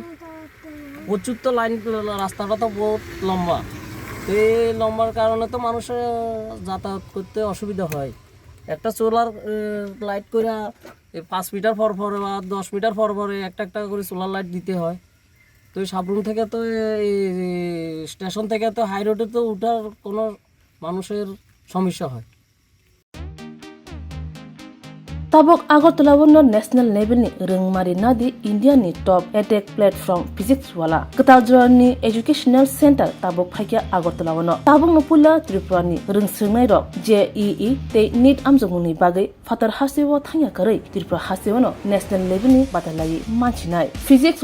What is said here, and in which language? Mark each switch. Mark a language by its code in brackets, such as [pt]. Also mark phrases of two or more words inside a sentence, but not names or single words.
[bn] প্রচুর তো লাইন, রাস্তাটা তো বহুত লম্বা, এই লম্বার কারণে তো মানুষের যাতায়াত করতে অসুবিধা হয়। একটা সোলার লাইট করে 5 মিটার পর পরে বা 10 মিটার পর পরে একটা একটা করে সোলার লাইট দিতে হয়। তো এই সাবরুম থেকে তো এই স্টেশন থেকে তো হাই রোডে তো উঠার কোনো মানুষের সমস্যা হয়। [trp] tabok agartala wono [en] national level [trp] ni rengmari nadi India ni [en] top edtech platform [trp] physics wala katajra ni [en] educational center [trp] tabok phaikia agartala wono tabok no pula tripura ni rengsungnai rok JEE te NEET amjongni bagai fatar hasewo thangya karai tripura hasewo no [en] national level [trp] ni batalai manchinai physics